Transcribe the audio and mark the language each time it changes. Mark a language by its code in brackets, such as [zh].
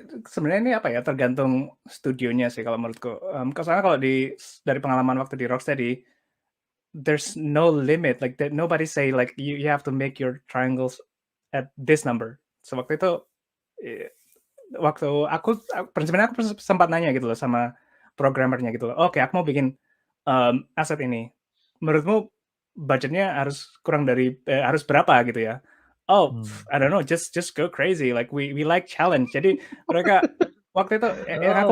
[id] Sebenarnya ini apa ya, tergantung studionya sih kalau menurutku. Soalnya kalau dari pengalaman waktu di Rocksteady, [en] there's no limit. Like nobody say like you have to make your triangles at this number. [id] So waktu itu waktu sebenarnya aku sempat nanya gitu loh sama programmernya gitu loh. Oke, aku mau bikin aset ini. Menurutmu budgetnya harus kurang dari harus berapa gitu ya? [en] Oh, I don't know, just go crazy. Like we like challenge. [id] Jadi mereka waktu itu yang aku